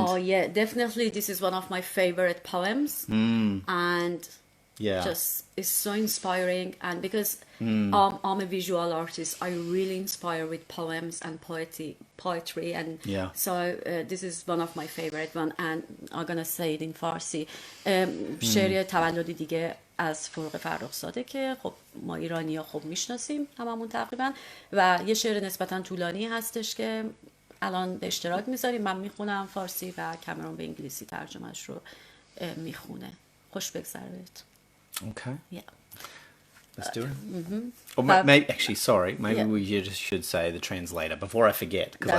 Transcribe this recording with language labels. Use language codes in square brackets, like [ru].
[en] Oh yeah, definitely this is one of my favorite poems. And yeah, just it's so inspiring, and because I'm a visual artist, I really inspire with poems and poetry, and Yeah. so this is one of my favorite one, and I'm gonna say it in Farsi. [fa] شعر تولدی دیگه از فروغ فرخزاده که خب ما ایرانی‌ها خوب میشناسیم هممون تقریبا، و یه شعر نسبتا طولانی هستش که الان به اشتراک میذاریم، من میخونم فارسی و کامرون به انگلیسی ترجمهش رو میخونه. خوش بگذره بهت. [en] okay, Yeah. let's do it. Or But- maybe, actually, sorry, maybe Yeah. we just should say the translator before I forget, because I